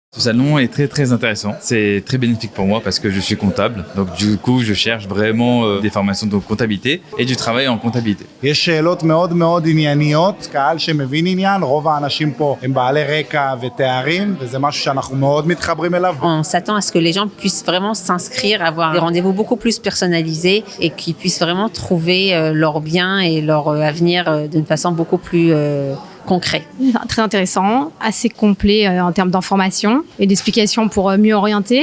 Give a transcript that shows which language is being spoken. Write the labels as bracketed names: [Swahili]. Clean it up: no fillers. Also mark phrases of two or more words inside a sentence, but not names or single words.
[French] Ce salon est très intéressant. C'est très bénéfique pour moi parce que je suis comptable. Donc du coup, je cherche vraiment des formations de comptabilité et du travail en comptabilité. [Hebrew] יש שאלות מאוד מאוד ענייניות, קהל שמבין עניין, רוב האנשים פה הם בעלי רקע ותארים, וזה משהו שאנחנו מאוד מתחברים אליו. [French] On s'attend à ce que les gens puissent vraiment s'inscrire, avoir des rendez-vous beaucoup plus personnalisés et qu'ils puissent vraiment trouver leur bien et leur avenir d'une façon beaucoup plus concret. Très intéressant, assez complet en termes d'informations et d'explications pour mieux orienter.